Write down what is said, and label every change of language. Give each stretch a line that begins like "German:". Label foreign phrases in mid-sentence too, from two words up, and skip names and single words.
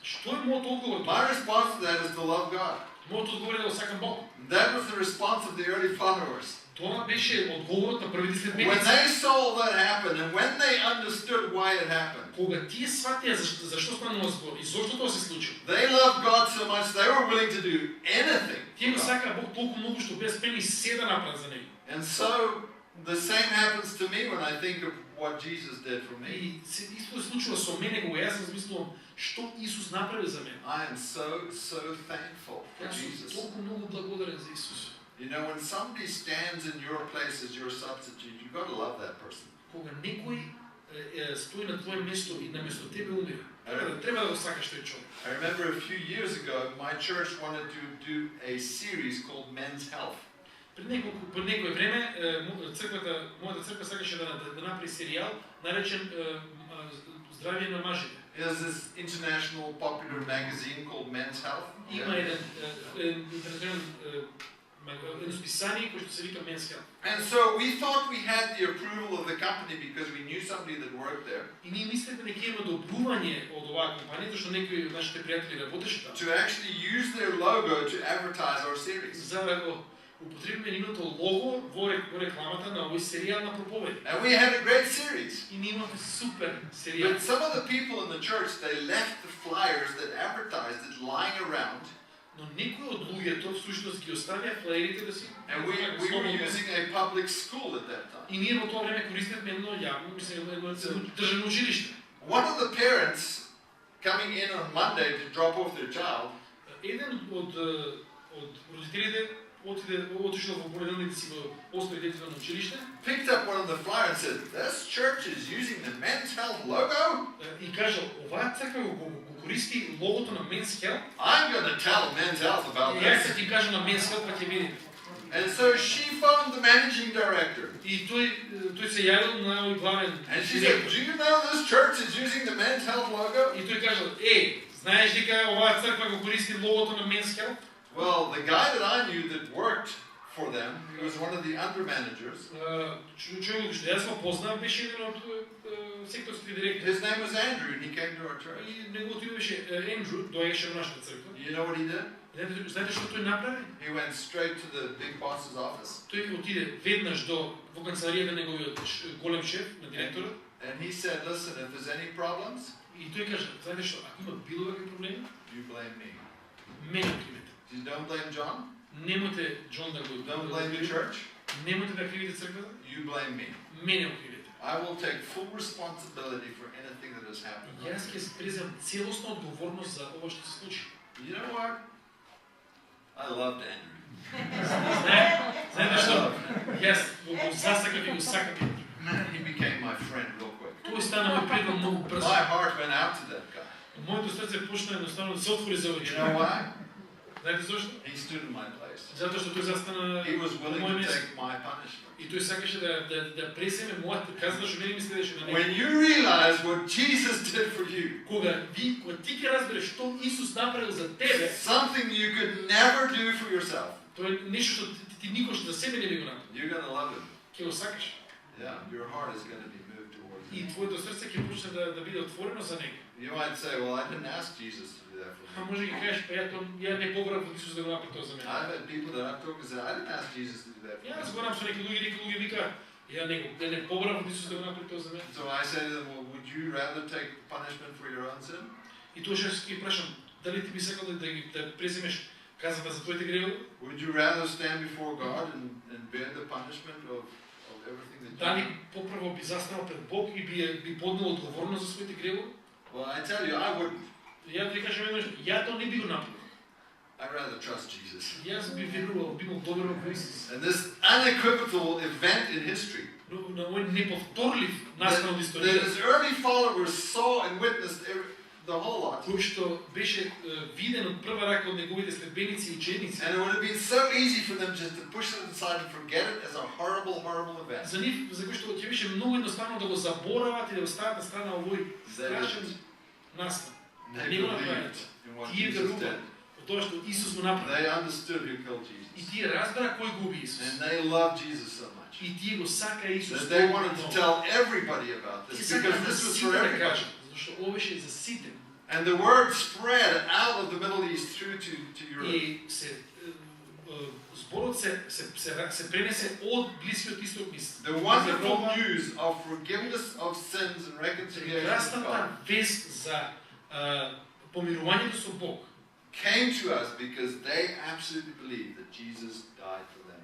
Macedonian: Што е мојот одговор?
English: My response to that is to love God.
Macedonian: Мојот одговор е да го сакам Бог.
English: That was the response of the early followers.
Macedonian: Тоа беше одговорот на првите
English: When
Macedonian: следбеници.
English: they saw that happen and when they understood why it happened,
Macedonian: Кога тие сватија зашто станува збор и зошто тоа се случи.
English: they loved God so much they were willing to do anything.
Macedonian: Тие го сакаа Бог толку многу што беа спремни се да направат за него.
English: And so the same happens to me when I think of what Jesus did for me.
Macedonian: И исто се случува со мене кога јас размислувам што Исус направи за мене.
English: I am so thankful for
Macedonian: Јас сум
English: Jesus.
Macedonian: толку многу благодарен за Исус.
English: You know, when somebody stands in your place as your substitute, you've got to love that person.
Macedonian: Кога некој стои на твое место и на место тебе умира, треба да го сакаш тој човек.
English: I remember a few years ago, my church wanted to do a series called Men's Health.
Macedonian: Пред некој време мојата црква сакаше да направи серијал наречен Здравје на мажите.
English: There's this international popular magazine called Men's Health.
Macedonian: Има еден интернетен едно списание кој што се вика Men's Health.
English: And so we thought we had the approval of the company because we knew somebody that worked there
Macedonian: И ние мислевме дека има одобрување од оваа компанија зашто некои од нашите пријатели работеше таму.
English: to actually use their logo to advertise our series.
Macedonian: За да го употребиме нивното лого во рекламата на овој серијал на проповеди.
English: And we had a great series.
Macedonian: И ние имавме супер серијал.
English: But some of the people in the church, they left the flyers that advertised it lying around.
Macedonian: Но некои од луѓето всушност ги оставија флаерите да си.
English: And we were using a public school at that time.
Macedonian: И ние во тоа време користевме едно јавно, мислам едно државно училиште.
English: One of the parents coming in on Monday to drop off their child,
Macedonian: Еден од родителите отишол во понеделник си го остави детето на училиште
English: picked up one of the flyers and said, "This church is using the Men's Health logo.
Macedonian: и кажал, оваа црква го користи логото на Men's Health.
English: I'm going to tell Men's Health about
Macedonian: И јас
English: this."
Macedonian: ќе ти кажам на Men's Health, па ќе видите.
English: And so she phoned the managing director.
Macedonian: И тој се јавил на овој главен
English: And she said, "Do you know this church is using the Men's Health logo?"
Macedonian: И тој кажал, знаеш дека оваа црква го користи логото на Men's Health?
English: Well, the guy that I knew that worked for them. He was one of the under managers.
Macedonian: Човек што јас го познав беше еден од секторските директори.
English: His name was Andrew, and he came to our church.
Macedonian: И неговото име беше Ендрю, доаѓаше во нашата црква.
English: You know what he did?
Macedonian: Знаете што тој направи?
English: He went straight to the big boss's office.
Macedonian: Тој отиде веднаш во канцеларијата на неговиот голем шеф, на директорот.
English: And he said, listen, if there's any problems,
Macedonian: И тој кажа, знаете што, ако има било какви проблеми,
English: you blame me.
Macedonian: мене кривите.
English: You don't blame John.
Macedonian: Немојте Џон да го
English: Don't blame the church.
Macedonian: Немојте да кривите црквата.
English: You blame me.
Macedonian: Мене го кривите.
English: I will take full responsibility for anything that has happened.
Macedonian: Јас ќе преземам целосна одговорност за ова што се случи.
English: You know what? I loved Andrew.
Macedonian: Знаете што? Јас го засакав и го сакам.
English: Man, he became my friend real quick.
Macedonian: Тој стана мој пријател многу брзо.
English: My heart went out to that guy.
Macedonian: Моето срце почна едноставно да се отвори за овој
English: You
Macedonian: човек.
English: know why?
Macedonian: Знаете зошто?
English: He stood in my place.
Macedonian: Затоа што тој застана
English: He was willing
Macedonian: мој
English: to
Macedonian: место.
English: take my punishment.
Macedonian: И тој сакаше да пресеме мојата казна што мене ми следеше на него.
English: When you realize what Jesus did for you,
Macedonian: Кога ти ќе разбереш што Исус направил за тебе,
English: something you could never do for yourself,
Macedonian: тоа е нешто што ти никош за себе не би го направил.
English: you're going to love him.
Macedonian: Ќе го сакаш.
English: Yeah, your heart is going to be moved towards
Macedonian: И
English: him.
Macedonian: твоето срце ќе почне да биде отворено за него.
English: You might say, well, I didn't ask Jesus to do that for
Macedonian: А
English: me.
Macedonian: може ќе кажеш, па ја не побрав од Исус да го направи тоа за мене.
English: I've had people that I've talked to say, I didn't ask Jesus to do that for
Macedonian: Ја
English: me.
Macedonian: разговарам со некои луѓе вика, ја не побрав од Исус да го направи тоа за мене.
English: So I say to them, well, would you rather take punishment for your own sin?
Macedonian: И тоа што ќе прашам, дали ти би сакал да преземеш казната за твоите гревови?
English: Would you rather stand before God and bear the punishment of everything that you
Macedonian: Дали
English: do?
Macedonian: попрво би застанал пред Бог и би поднел одговорност за своите гревови?
English: Well, I tell you, I wouldn't.
Macedonian: Ја ти кажам еднаш, ја тоа не би го направил.
English: I'd rather trust Jesus.
Macedonian: Јас би верувал, би му доверувал во Исус.
English: And this unequivocal event in history
Macedonian: Но на овој неповторлив настан од
English: that
Macedonian: историјата,
English: his early followers saw and witnessed the whole lot.
Macedonian: кој што беше виден од прва рака од неговите следбеници и ученици.
English: And it would have been so easy for them just to push it aside and forget it as a horrible, horrible event.
Macedonian: За нив, за кој што ќе беше многу едноставно да го заборават и да го стават на страна овој страшен настан.
English: They
Macedonian: Не го
English: believed
Macedonian: направиле.
English: in what
Macedonian: Тие
English: Jesus
Macedonian: веруваа
English: did.
Macedonian: во тоа што Исус го направи.
English: They understood who killed
Macedonian: И
English: Jesus.
Macedonian: тие разбра кој го уби Исус.
English: And they loved Jesus so much
Macedonian: И тие го сака Исус.
English: that they
Macedonian: толку
English: wanted to
Macedonian: многу.
English: tell everybody about
Macedonian: Тие
English: this
Macedonian: сакаа
English: because
Macedonian: да
English: this was
Macedonian: сите
English: for
Macedonian: да
English: everybody.
Macedonian: кажат, затоа што ова беше за сите.
English: And the word spread out of the Middle East through to Europe.
Macedonian: И зборот се пренесе од Блискиот Исток низ
English: The wonderful
Macedonian: Европа.
English: news of forgiveness of sins and reconciliation with God
Macedonian: Прекрасната вест за помирувањето со Бог
English: came to us because they absolutely believed that Jesus died for them.